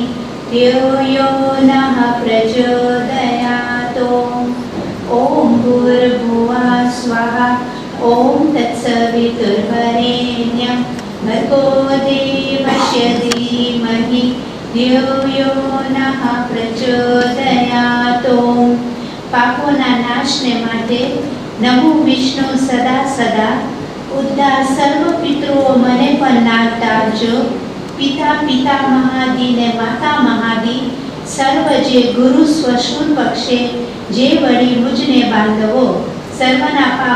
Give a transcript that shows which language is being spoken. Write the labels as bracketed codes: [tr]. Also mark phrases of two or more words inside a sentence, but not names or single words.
[sa] धियो यो नः प्रचोदयात्. ॐ भूर्भुवः स्वाहा. ॐ तत्सवितुर्वरेण्यम्. भर्गो देवस्य धीमहि. धियो यो नः प्रचोदयात्. [gu] પાપોના નાશને માટે નમો વિષ્ણુ સદા સદા ઉદ્ધાર સર્વ પિતૃઓ મને પણ નાથ તારજો પિતા પિતા મહાદી ને માતા મહાદી સર્વ જે ગુરુ સ્વશુન પક્ષે જે વળી મુજને બાંધવો સર્વના પાપ